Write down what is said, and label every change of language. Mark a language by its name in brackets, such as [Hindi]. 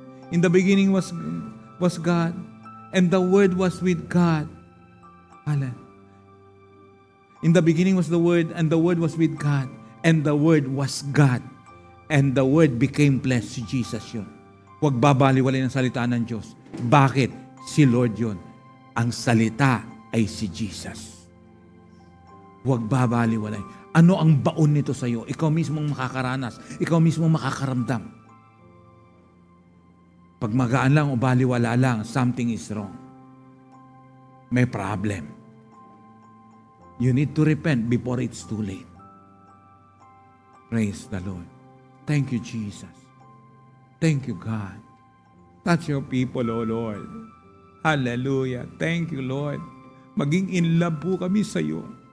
[English] In the beginning was God, and the Word was with God. In the beginning was the Word, and the Word was with God, and the Word was God. And the Word became flesh. [Filipino] Si Jesus yun. Huwag babaliwalay ng salita ng Diyos. Bakit? Si Lord yun. Ang salita ay si Jesus. Huwag babaliwalay. Ano ang baon nito sa iyo? Ikaw mismong makakaranas. Ikaw mismong makakaramdam. Pag magaan lang o baliwala lang, [English] something is wrong. [Filipino] May problem. [English] You need to repent before it's too late. Praise the Lord. Thank you, Jesus. Thank you, God. Touch your people, O Lord. Hallelujah. Thank you, Lord. [Filipino] Maging in love po kami sa iyo.